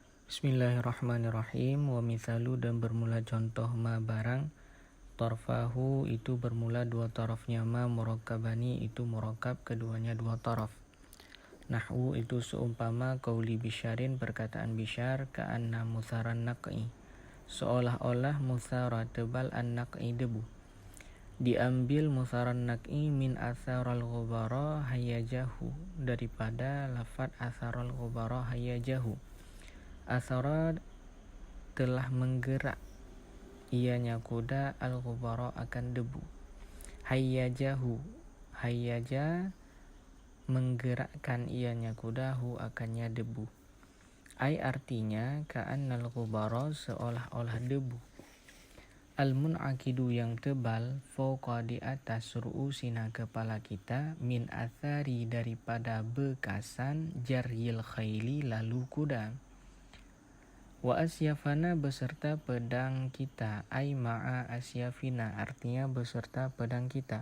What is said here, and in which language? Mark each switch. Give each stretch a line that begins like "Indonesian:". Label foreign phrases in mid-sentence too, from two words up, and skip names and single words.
Arabic: Bismillahirrahmanirrahim. Wa mithalu
Malay: dan bermula contoh ma barang. Torfahu itu bermula dua torofnya ma, murakkabani itu murakkab keduanya dua torof. Nahwu itu seumpama
Arabic: qauli bisyarin
Malay: perkataan bisyar
Arabic: ka'anna mutharan naq'i.
Malay: Seolah-olah muthara tebal an-naq'i debu.
Arabic: Diambil mutharan naq'i min atharal ghubara hayajahu
Malay: daripada lafad
Arabic: atharal ghubara hayajahu.
Malay: Athara telah menggerak ianya kuda al-ghubara akan debu.
Arabic: Hayyajahu, hayyaja
Malay: menggerakkan ianya kuda hu akannya debu. Ai artinya
Arabic: ka'annal ghubara
Malay: seolah-olah debu. Al-mun'akidu yang tebal
Arabic: fawqa
Malay: di atas ru'usina kepala kita
Arabic: min athari
Malay: daripada bekasan
Arabic: jaryil khayli
Malay: lalu kuda.
Arabic: Wa asyafana
Malay: beserta pedang kita,
Arabic: ay ma'a asyafina
Malay: artinya beserta pedang kita.